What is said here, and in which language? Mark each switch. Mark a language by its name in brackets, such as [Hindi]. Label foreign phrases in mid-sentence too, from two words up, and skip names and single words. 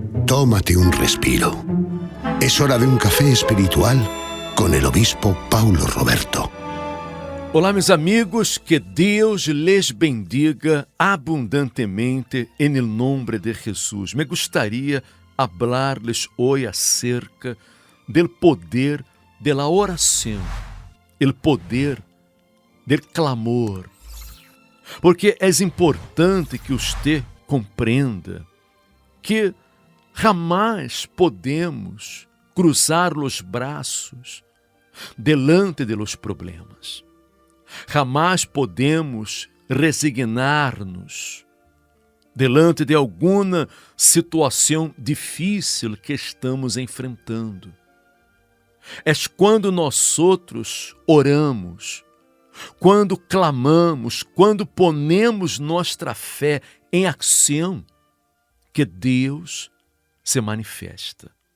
[Spanish] tómate un respiro. Es hora de un café espiritual con el obispo Paulo Roberto. [Portuguese] Olá, meus amigos, [Spanish] que Deus les bendiga abundantemente en el nombre de Jesús. Me gustaría hablarles hoy acerca del poder de la oración, el poder del clamor. [Portuguese] Porque é importante que você compreenda que jamais podemos cruzar os braços [Spanish] delante de los problemas. [Portuguese] Jamais podemos resignar-nos [Spanish] delante de [Portuguese] alguma situação difícil que estamos enfrentando. É quando nós outros oramos, quando clamamos, quando ponemos nossa fé em ação, que Deus se manifesta.